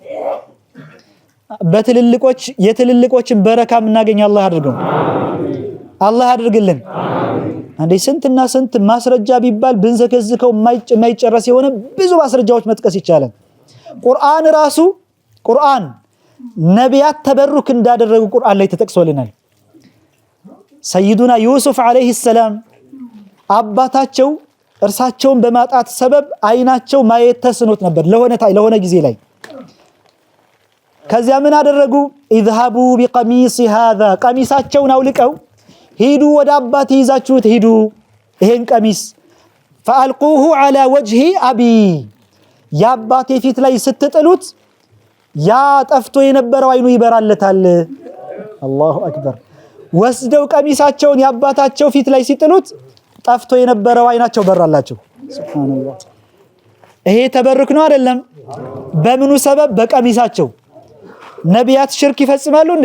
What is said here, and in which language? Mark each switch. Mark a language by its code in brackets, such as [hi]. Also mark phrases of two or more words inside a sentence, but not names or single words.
[am] በትልልቆች የትልልቆችን በረካ እናገኝ አላህ አድርገው አላህ አድርግልን አንዴ ስንትና ስንት ማስረጃ ቢባል ብንዘከዝከው የማይጨረስ የሆነ ብዙ ማስረጃዎች መጥቀስ ይቻላል ቁርአን ራሱ ቁርአን ነቢያት ተበሩክ እንዳደረጉ ቁርአን ላይ ተጠቅሶልናል ሰይዱና ዩሱፍ [ar] عليه السلام [am] አባታቸው እርሳቸውን በማጣት ሰበብ አይናቸው ማየት ተስኖት ነበር ለሆነ ጊዜ ላይ ከዚያ ምን አደረጉ [ar] اذهبوا بقميصي هذا [am] ቀሚሳቸውን አውልቀው ሄዱ ወደ አባቴ ይዛችሁት ሄዱ ይሄን ቀሚስ [ar] فالقوه على وجه ابي [am] ያባቴ ፊት ላይ ስትጥሉት ያ ጠፍቶ የነበረው አይኑ ይበራለታል [ar] الله أكبر [am] ወስደው ቀሚሳቸውን ያባታቸው ፊት ላይ ሲጥሉት ጠፍቶ የነበረው አይናቸው በራላቸው ሱብሃንአላህ ይሄ ተበርክ ነው አይደለም በምኑ ሰበብ በቀሚሳቸው ነቢያት ሽርክ ይፈጽማሉ እንዴ